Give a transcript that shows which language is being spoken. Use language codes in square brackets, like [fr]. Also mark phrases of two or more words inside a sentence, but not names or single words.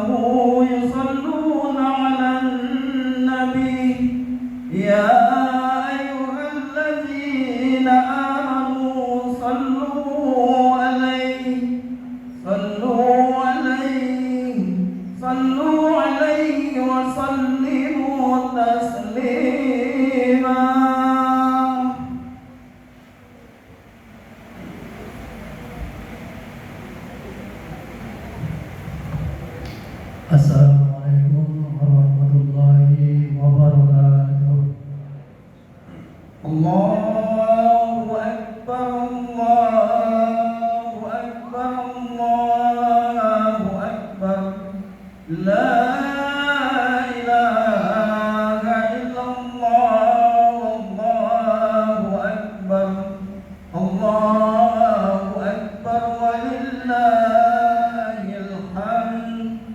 [ar] يصلون على النبي يا أيها الذين آمنوا صلوا عليه وسلموا تسليما. السلام عليكم ورحمة الله وبركاته. الله أكبر، الله أكبر، الله أكبر. لا إله إلا الله، الله أكبر، الله أكبر، ولله الحمد.